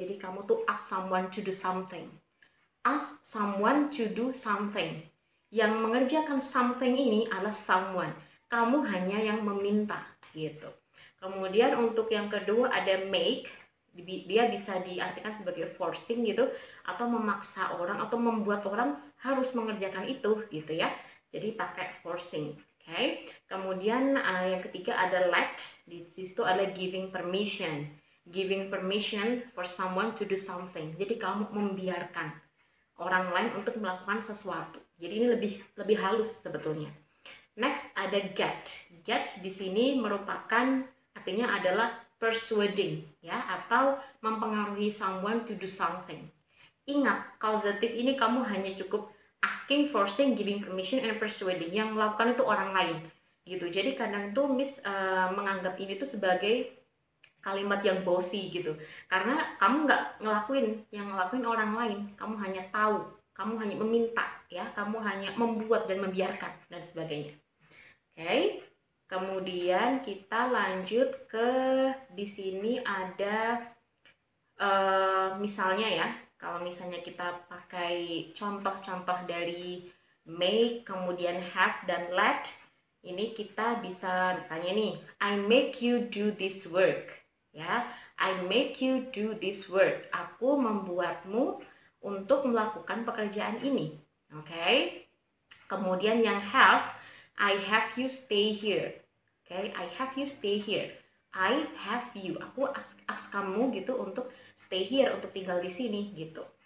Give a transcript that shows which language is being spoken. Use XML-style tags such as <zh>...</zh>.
<en>Jadi kamu tuh ask someone to do something. Ask someone to do something.</en> <id>Yang mengerjakan something ini adalah someone. Kamu hanya yang meminta gitu. Kemudian untuk yang kedua ada make. Dia bisa diartikan sebagai forcing gitu, atau memaksa orang atau membuat orang harus mengerjakan itu gitu ya. Jadi pakai forcing. Okay. Kemudian yang ketiga ada let. Di situ ada giving permission.</id> <en>Giving permission for someone to do something.</en> <id>Jadi kamu membiarkan orang lain untuk melakukan sesuatu. Jadi ini lebih halus sebetulnya. Next ada get. Get di sini merupakan artinya adalah persuading ya, atau mempengaruhi</id> <en>someone to do something.</en> <id>Ingat, causative ini kamu hanya cukup</id> <en>asking, forcing, giving permission, and persuading.</en> <id>Yang melakukan itu orang lain gitu. Jadi kadang tuh Miss menganggap ini tuh sebagai kalimat yang bossy gitu, karena kamu nggak ngelakuin, yang ngelakuin orang lain, kamu hanya tahu, kamu hanya meminta ya, kamu hanya membuat dan membiarkan dan sebagainya. Oke. Kemudian kita lanjut ke di sini ada misalnya ya, kalau misalnya kita pakai contoh-contoh dari make, kemudian have dan let, ini kita bisa misalnya nih,</id> <en>I make you do this work. Ya, I make you do this work.</en> <id>Aku membuatmu untuk melakukan pekerjaan ini. Oke. Kemudian yang</id> <en>have, I have you stay here.</en> <id>Oke,</id> <en>I have you stay here. I have you.</en> <id>Aku ask kamu gitu untuk</id> <en>stay here,</en> <id>untuk tinggal di sini gitu.</id>